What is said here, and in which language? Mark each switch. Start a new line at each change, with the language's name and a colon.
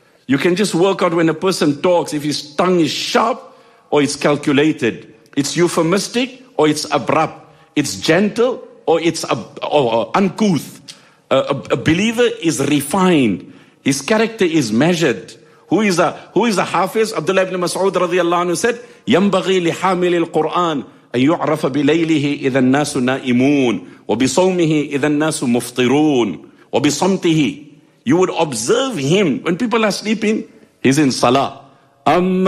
English: You can just work out when a person talks, if his tongue is sharp or it's calculated. It's euphemistic or it's abrupt. It's gentle or it's uncouth. A believer is refined. His character is measured. Who is a hafiz?
Arabic: Abdullah ibn Mas'ud radiallahu anhu said, يَنْبَغِي لِحَامِلِ الْقُرْآنِ أَنْ يُعْرَفَ بِلَيْلِهِ إِذَا النَّاسُ نَائِمُونَ وَبِصَوْمِهِ إِذَا النَّاسُ مُفْطِرُونَ وَبِصَمْتِهِ.
English: You would observe him when people are sleeping, he's in salah. أَمَّا